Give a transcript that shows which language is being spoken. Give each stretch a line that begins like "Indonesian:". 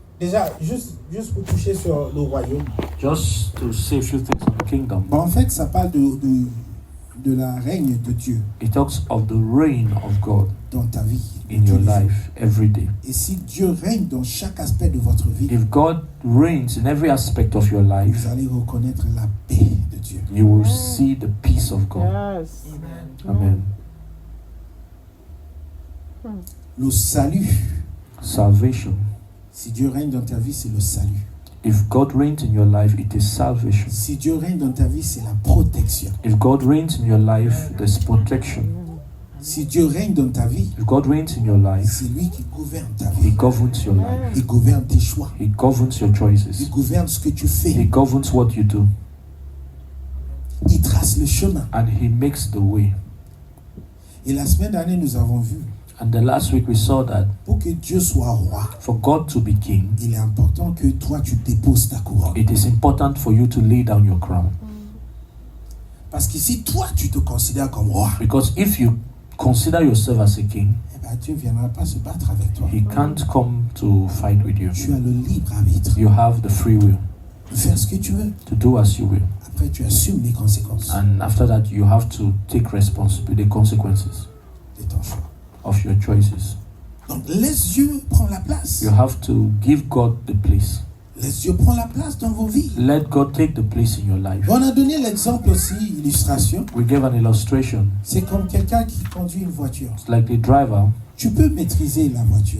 French: Déjà, juste pour toucher sur le royaume.
English: Just to say a few things on the kingdom.
French: En fait, ça parle de la règne de Dieu.
English: It talks of the reign of God
French: dans ta vie,
English: in your life every day.
French: Et si Dieu règne dans chaque aspect de votre vie,
English: if God reigns in every aspect of your life,
French: vous allez reconnaître la paix de Dieu.
English: You will see the peace of God. Yes. Amen.
French: Le salut.
English: Salvation.
French: Si Dieu règne dans ta vie, c'est le salut.
English: If God reigns in your life, it is salvation.
French: Si Dieu règne dans ta vie, c'est la protection.
English: If God reigns in your life, there's protection.
French: Si Dieu règne dans ta vie,
English: if God reigns in your life,
French: c'est lui qui gouverne ta vie.
English: He governs your life.
French: Il gouverne tes choix.
English: He governs your choices.
French: Il gouverne ce que tu fais.
English: He governs what you do.
French: Il trace le chemin.
English: And He makes the way.
French: Et la semaine dernière, nous avons vu.
English: And the last week we saw that
French: pour que Dieu soit roi,
English: for God to be king,
French: il est important que toi tu déposes ta couronne.
English: It is important for you to lay down your crown.
French: Parce que si toi tu te considères comme roi,
English: because if you consider yourself as a king,
French: eh ben, Dieu ne viendra pas se battre avec toi.
English: He can't come to fight with you.
French: Tu as le libre arbitre.
English: You have the free will
French: de faire ce que tu veux.
English: To do as you will.
French: Après tu assumes les conséquences.
English: And after that you have to take responsibility, the consequences
French: de ton choix.
English: Of your choices.
French: Donc laisse Dieu prendre la place.
English: You have to give God the place.
French: Laisse Dieu prendre la place dans vos vies.
English: Let God take the place in your life.
French: On a donné l'exemple aussi, illustration.
English: We gave an illustration.
French: C'est comme quelqu'un qui conduit une voiture.
English: It's like the driver.
French: Tu peux maîtriser la voiture.